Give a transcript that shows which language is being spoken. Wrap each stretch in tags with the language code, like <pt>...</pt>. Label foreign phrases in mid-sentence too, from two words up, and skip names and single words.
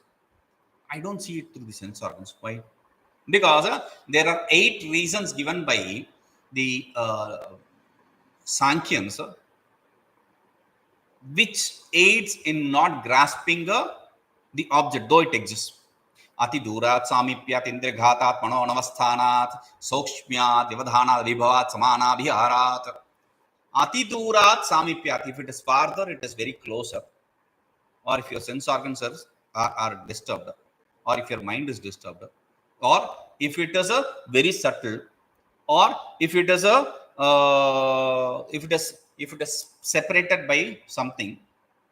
<en>I don't see it through the sense organs. Why? Because there are 8 reasons given by the Sankhyans, which aids in not grasping the object, though it exists.</en> <sa>अति दूरात् सामीप्यात् इन्द्रियघातात् मनोऽनवस्थानात् सौक्ष्म्यात् व्यवधानात् विभवात् समान विहारात्. अति दूरात् सामीप्यात्.</sa> <en>If it is farther, it is very closer. Or if your sense organs are disturbed, or if your mind is disturbed, or if it is very subtle, or if it is if it is separated by something, any.</en>